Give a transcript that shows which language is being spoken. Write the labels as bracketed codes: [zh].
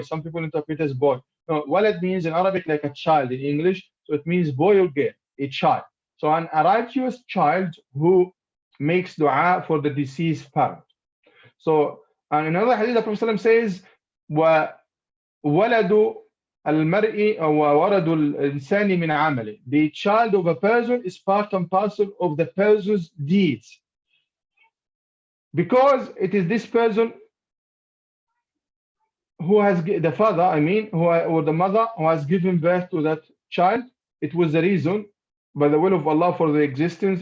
[en] Some people interpret as boy. No, walad means in Arabic like a child in English, so it means boy or girl, a child. So an righteous child who makes dua for the deceased parent. So, and another hadith, the Prophet says, وَوَلَدُ [ar] المرء وولد الإنسان من عمله. [en] The child of a person is part and parcel of the person's deeds, because it is this person who has the father, I mean, or the mother who has given birth to that child. It was the reason, by the will of Allah, for the existence.